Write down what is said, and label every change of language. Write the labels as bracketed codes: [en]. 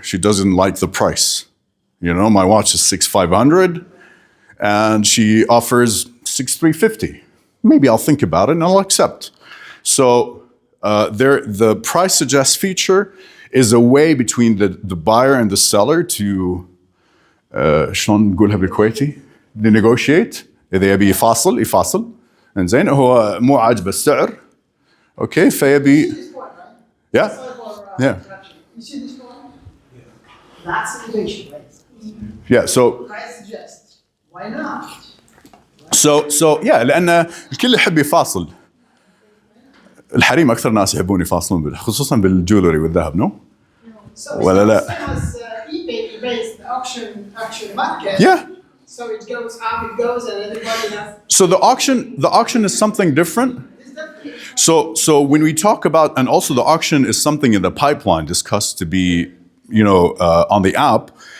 [en] She doesn't like the price. You know, my watch is 6,500 and she offers 6,350. Maybe I'll think about it and I'll accept. So the price suggest feature is a way between the buyer and the seller to [ar] شلون نقولها بالكويتي [en] negotiate. [ar] إذا يبي يفاصل إنزين هو مو عاجبه السعر. [en] Okay, [ar] فيبي [en] yeah. Yeah. You see this one? That's innovation, right? Yeah, so I suggest, why not? So yeah [ar] لأن الكل يحب يفاصل. الحريم أكثر ناس يحبون يفاصلون خصوصا بالجولري والذهب نو؟ ولا لا؟ [en] eBay is the auction market. Yeah. So it goes up, it goes, and everybody has. So the auction is something different. So when we talk about, and also the auction is something in the pipeline discussed to be, on the app.